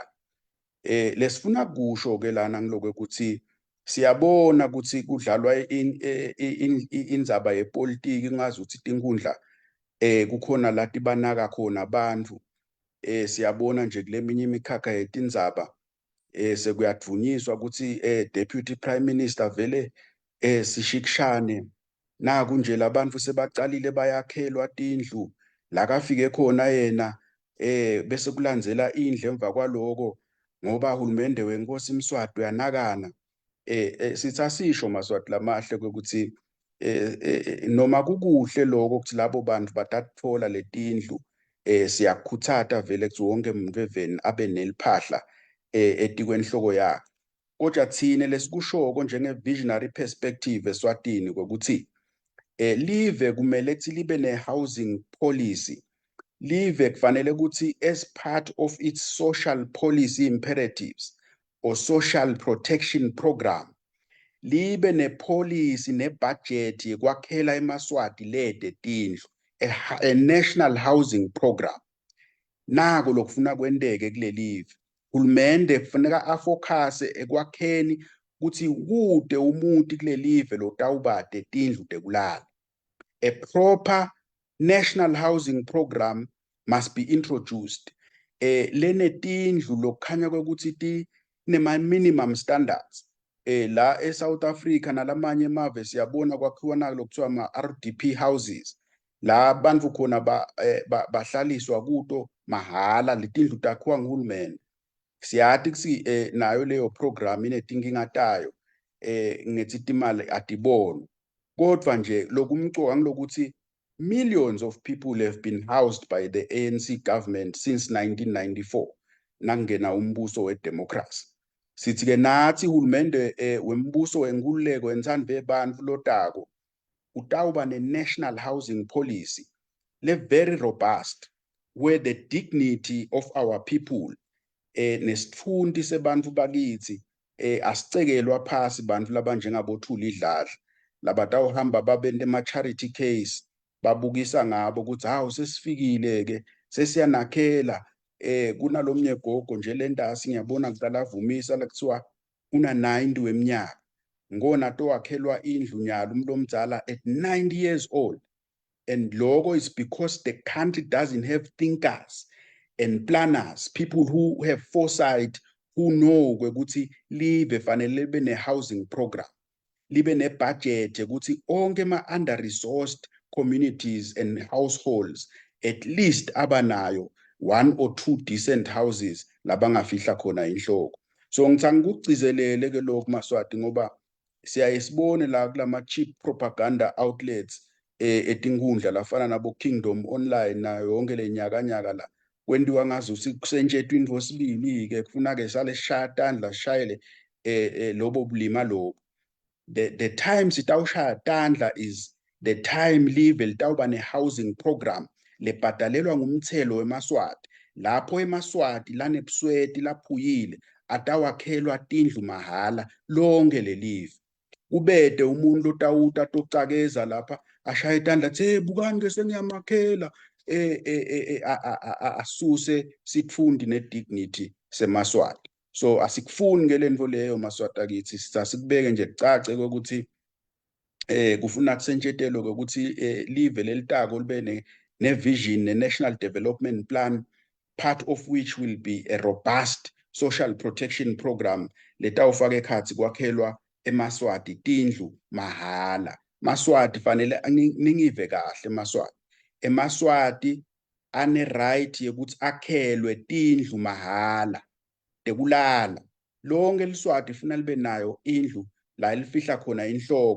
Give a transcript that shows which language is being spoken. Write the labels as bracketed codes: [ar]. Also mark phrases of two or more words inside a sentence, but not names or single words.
[ss] Lesifuna kusho ke lana ngilokho ukuthi siyabona ukuthi kudlalwa indzaba yepolitiki ngazi ukuthi tinkundla kukhona la tibanaka khona abantu. Siyabona nje kule minye imikhakha yetindzaba sekuyadunyiswa ukuthi Deputy Prime Minister vele sishikshane naku nje labantu sebacalile bayakhelwa tindlu la kafike khona yena bese kulandzela indlu emva kwaloko ngoba uhulumende wenkosi Mswati uyanakana. Sithi asisho Maswati lamahle ukuthi noma kukuhle lokho ukuthi labo bantu batathola letindlu siyakhuthata vele kuthi wonke umuntu eveni abe neliphahla etikweni enhloko yakhe. Kodwa thina lesikushoko njenge- [en] visionary perspective [ss] eSwatini ukuthi live kumele ukuthi libe ne- [en] housing policy. [ss] Live kufanele ukuthi [en] as part of its social policy imperatives or social protection program, [ss] libe nepolicy nebudget yekwakhela eMaswati lede tindlu, [en] a national housing program. [ss] Nako lokufuna kwenteke kulelive. Hulumende kufaneka afocuse ekwakheni ukuthi kude umuntu kulelive lotawubade tindlu tekulala. [en] A proper national housing program must be introduced. [ss] Lene tindlu lokukhanya kwekuthi tinema- [en] minimum standards. [ss] La eSouth Africa nalamanye emave siyabona kwakhiwa lokuthiwa ama- [en] RDP houses. [ss] La bantu khona bahlaliswa kuto mahala, letindlu takhiwa nguhulumende. Siyathi kusi nayo leyo program inetinkinga tayo ngethi timali atibona. Kodwa nje lokumcoka ngilokuthi [en] millions of people have been housed by the ANC government since 1994 [ss] nangena umbuso wedemocracy. Sithi ke nathi uhulumende wembuso wenkululeko wentsandvo yebantu lotako utawuba ne- [en] national housing policy very robust where the dignity of our people [ss] nesitfunti sebantu bakithi asicekelwa phasi bantu labanjengaboThuli Idladla labatawuhamba babente ama- [en] charity case [ss] babukisa ngabo ukuthi hawu sesifikile ke sesiyanakhela. Kunalomnye gogo nje lentasi ngiyabona kuqala avumisa lekuthiwa una 90 weminyaka ngona towakhelwa indlu nyalo umuntu omdala at 90 years old. [en] And logo is because the country doesn't have thinkers and planners, people who have foresight, who know [ss] ukuthi live fanele libe ne-housing program, libe ne-budget ukuthi onke [en] ma- under-resourced communities and households at least abanayo 1 or 2 decent houses [ss] labangafihla khona inhloko. So ngithanda ukugcizelele ke lokhu Maswati ngoba siyayisibone la kulama- [en] cheap propaganda outlets [ss] etinkundla lafana nabo Kingdom Online nayo yonke le nyakanyaka la kwendiwa ngazuthi kusentshetwa into sibili ke kufuna ke sale sishaya tandla sishayele lobo bulima lobo. [en] The time [ss] sitawushaya tandla [en] is the time [ss] live litawuba ne- [en] housing program [ss] lebhadalelwa ngumthelo weMaswati. Lapho eMaswati lanebusweti laphuyile atawakhelwa tindlu mahala lonke lelive. Ubede umuntu otawuta tocakeza lapha ashaya itandla athi bukani ke sengiyamakhela asuse sitfundi nedignity seMaswati. So asikufuni ke lento leyo Maswati akithi sizasikubeke nje kucace ukuthi kufuna kusentshetelo ukuthi live lelitako libe ne-vision ne- [en] national development plan, part of which will be a robust social protection program [ss] letawufaka ekhatsi kwakhelwa eMaswati tindlu mahala. Maswati fanele ningive kahle Maswati. eMaswati ane right yekuthi akhelwe tindlu mahala tekulala. Lonke eliswati funa libe nayo indlu la elifihla khona inhloko.